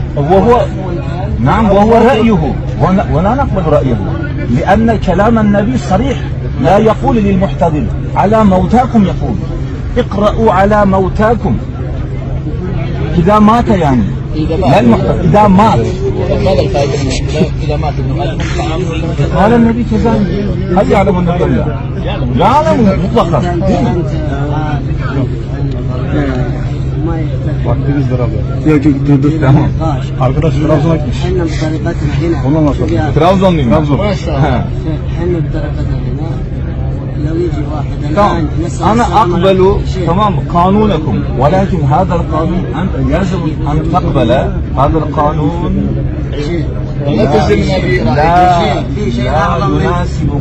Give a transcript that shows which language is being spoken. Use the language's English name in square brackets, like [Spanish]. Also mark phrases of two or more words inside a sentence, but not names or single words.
[Arabic] وهو نعم، وهو رأيه ولا نقبل رأيه، لأن كلام النبي صريح، لا يقول للمحتضر على موتاكم، يقول اقرأوا على موتاكم إذا مات، يعني لا المحتضر إذا مات. ماذا الفائدة إذا مات ابن آدم؟ قال النبي كذلك. هل يعلم النبي الله؟ يعلم مطلقا. [Turkish] Vaktiniz beraber. Yok durduk tamam. Arkadaş Trabzon'a gitmiş. [Arabic] احنا بطريقتنا هنا [Turkish] Ondan sonra. Trabzonluyum. Trabzon. [Arabic] ما شاء الله. احنا بطريقتنا هنا لو يجي واحد تمام. الان نسأل أنا السلام أقبل عليكم. شيخ. تمام قانونكم، ولكن هذا القانون أنت يجب أن تقبل هذا القانون. لا تلزمنا برأيك. لا يناسب قول النبي.